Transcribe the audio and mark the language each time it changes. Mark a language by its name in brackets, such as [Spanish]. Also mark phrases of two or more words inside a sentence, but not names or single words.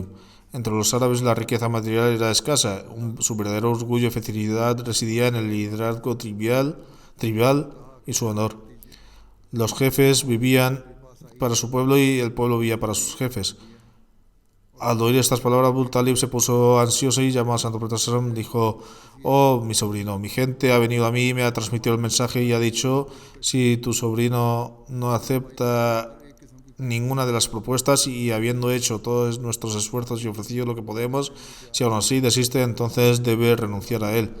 [Spanish] Entre los árabes la riqueza material era escasa. Su verdadero orgullo y felicidad residía en el liderazgo trivial y su honor. Los jefes vivían para su pueblo y el pueblo vivía para sus jefes. Al oír estas palabras, Abu Talib se puso ansioso y llamó al Santo Profeta [Arabic] صلى الله عليه وسلم. [Spanish] Dijo: oh, mi sobrino, mi gente ha venido a mí, me ha transmitido el mensaje y ha dicho: si tu sobrino no acepta ninguna de las propuestas y habiendo hecho todos nuestros esfuerzos y ofrecido lo que podemos, si aún así desiste, entonces debe renunciar a él.